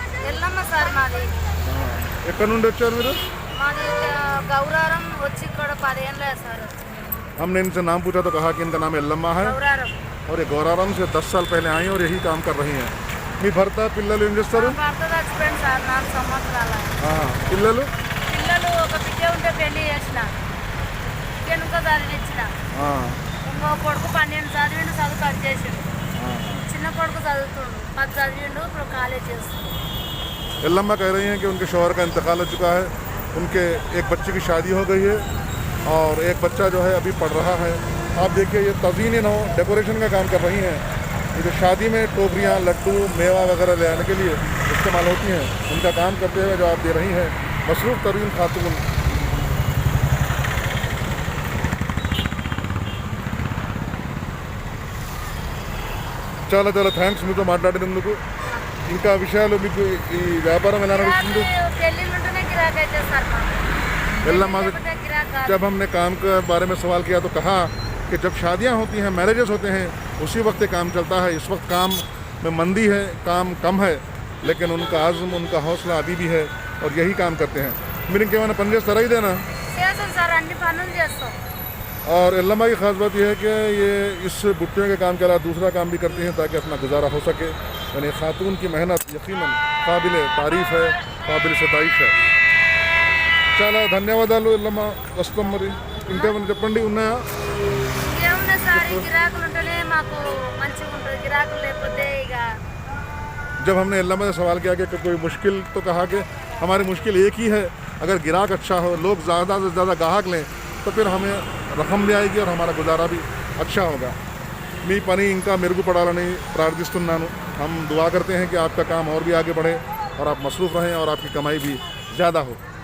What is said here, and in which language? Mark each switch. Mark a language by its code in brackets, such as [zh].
[te] Yellamma sir మాది. ఎక్కడి నుండి వచ్చారు మీరు? మాది గౌరారం. వచ్చి ఇక్కడ 10 ఏళ్ళే సార్. [hi] हमने इनसे नाम पूछा तो कहा कि इनका नाम ఎల్లమ్మ है [te] గౌరారం. [hi] और ये गौराराम से 10 साल पहले आई और यही काम कर रही हैं. [te] మీ భర్త, పిల్లలు ఏం చేస్తారు? భర్త చచ్చిపోయింది సార్ 4 సంవత్సరాల. పిల్లలు? పిల్లలు ఒక బిడ్డ ఉంటే పెళ్లి చేసిన, వెనుక చదివించిన. ఇంకో కొడుకు 12 చదివిండు, చదువు కట్ చేసిండు. చిన్న కొడుకు చదువుతుండు, 10 చదివిండు, ఇప్పుడు కాలేజ్ చేస్తుండు. [hi] ఎల్లమ్మ कह रही हैं कि उनके शौहर का इंतकाल हो चुका है. उनके एक बच्चे की शादी हो गई है और एक बच्चा जो है अभी पढ़ रहा है. आप देखिए, ये तज़ीन हो डेकोरेशन का काम कर रही हैं. ये जो शादी में टोकरियाँ, लड्डू, मेवा वगैरह ले आने के लिए इस्तेमाल होती हैं, उनका काम करते हुए जो आप दे रही हैं. मसरूफ़ तरीन खातून. [te] చాలా చాలా థ్యాంక్స్ మీతో మాట్లాడినందుకు. ఇంకా విషయాలు మీకు ఈ వ్యాపారం ఎలా నడుస్తుంది? పెళ్ళిళ్ళుంటేనే గిరాకీ అయితే సార్ మాకు. [hi] ఎల్లమ్మ, जब हमने काम के बारे में सवाल किया तो कहा कि जब शादियां होती हैं, मैरिजेस होते हैं, उसी वक्त ये काम चलता है. इस वक्त काम में मंदी है, काम कम है, लेकिन उनका आज़म, उनका हौसला अभी भी है और यही काम करते हैं. [te] మీరు ఇంకేమైనా పని చేస్తారా ఇదేనా? చేస్తాం సార్, అన్ని పనులు చేస్తాం. [hi] और एल्लम्मा की ख़ास बात यह है कि ये इस बुट्टियों के काम के अलावा दूसरा काम भी करती हैं ताकि अपना गुजारा हो सके. यानी खातून की मेहनत यकीनन काबिल तारीफ़ है, काबिल सताइश है. [te] చాలా ధన్యవాదాలు ఎల్లమ్మ. వస్తాం మరి. ఇంకేమైనా చెప్పండి ఉన్నాయా? ఏమున్నా సార్, ఈ గిరాకులు ఉంటేనే మాకు మంచిగా ఉంటుంది. గిరాకులు లేకపోతే ఇక [hi] जब हमने एल्लम्मा से सवाल किया कि कोई मुश्किल, तो कहा कि हमारी मुश्किल एक ही है, अगर गिराक अच्छा हो, लोग ज़्यादा से ज़्यादा गाहक लें तो फिर हमें रकम भी आएगी और हमारा गुजारा भी अच्छा होगा. [te] मी पनी इंका मेरुगु पड़ाలని प्रार्थिస్తున్నాను. [hi] हम दुआ करते हैं कि आपका काम और भी आगे बढ़े और आप मसरूफ़ रहें और आपकी कमाई भी ज़्यादा हो.